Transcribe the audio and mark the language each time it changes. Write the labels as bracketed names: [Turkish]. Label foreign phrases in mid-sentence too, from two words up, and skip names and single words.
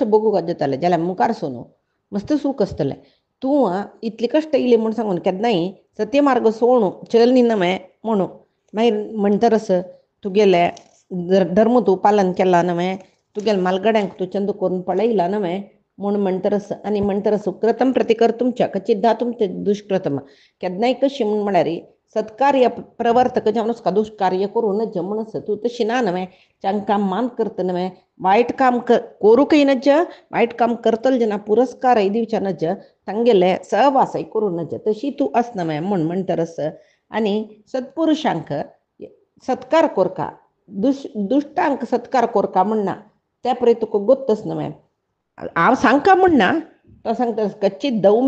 [Konkani] भोगूंक जातले जाल्यार मुखार सोन मस्त सूख आसतलें तूं इतली कश्ट येयली म्हूण सांगून केन्नाय सत्य मार्ग सोडूं चल न्ही नवे म्हणून मागीर म्हणटरस तुगेले धर्म तूं पालन केला नवे तुगेले मालगड्यांक तूं चंद करून पळयला नवे म्हणून म्हणटरस आनी म्हणटरस [Sanskrit] सुकृतम प्रतिकर्तुम च कचिद्दातुम ते [Konkani] दुष्कृतम केन्नाय कशी म्हळ्यार सत्कार्य प्रवर्तक जावन का दुष्कार्य करून नज म्हणस तूं तशी ना नवे चांकां मान करता नवे वायट काम करूंकय नज वायट काम करतल जना पुरस्कारय दिवचे नज तांगेले सहवासय करूं नज तशी तूं आस नवे म्हूण म्हणटरस आनी सत्पुरुशांक सत्कार कोरका दुश्टांक सत्कार कोरका म्हणना त्या पळय तुका गोत्तच नवे हांव सांगका म्हणना तो सांगता कच्चित